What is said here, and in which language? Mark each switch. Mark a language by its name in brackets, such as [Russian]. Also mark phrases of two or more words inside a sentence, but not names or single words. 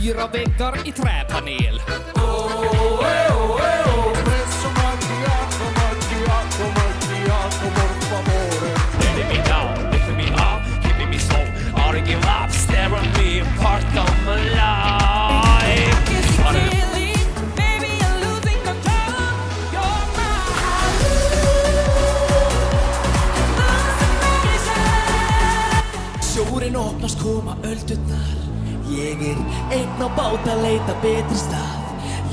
[Swedish] 4 väggar i träpanel. [Italian] Espresso macchiato, macchiato, macchiato, por favore. [English] Letting me down, lifting me up, keeping me slow. All to give up, staring me apart, come alive. [Icelandic] Sjórinn opnast, koma öldurnar. Ég einn á bát að leita betri stað.